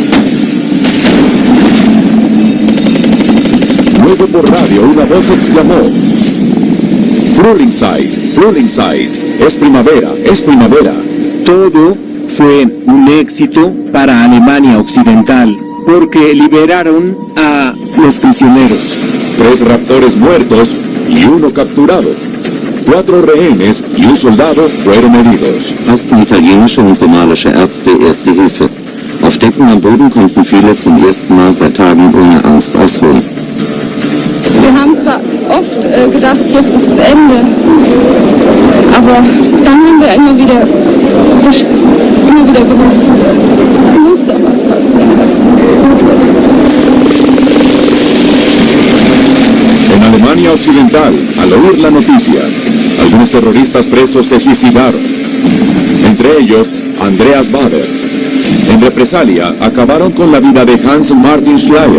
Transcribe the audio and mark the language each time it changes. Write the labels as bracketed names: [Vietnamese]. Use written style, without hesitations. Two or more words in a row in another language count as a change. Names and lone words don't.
[Spanish] Luego por radio una voz exclamó: [German] Frühlingszeit, Frühlingszeit, [Spanish] es primavera, es primavera. Todo fue un éxito para Alemania Occidental porque liberaron a los prisioneros. 3 raptores muertos y 1 capturado. 4 rehenes y un soldado fueron heridos. [German] Ersten italienische und somalische Ärzte erste Hilfe. Auf Decken am Boden konnten viele zum ersten Mal seit Tagen ohne Angst ausruhen. Wir haben zwar oft gedacht, jetzt ist das Ende, aber dann haben wir immer wieder gedacht, es muss doch was passieren, was gut wird. [Spanish] En Alemania Occidental, al oír la noticia, algunos terroristas presos se suicidaron. Entre ellos, Andreas Bader. En represalia, acabaron con la vida de Hans Martin Schleyer.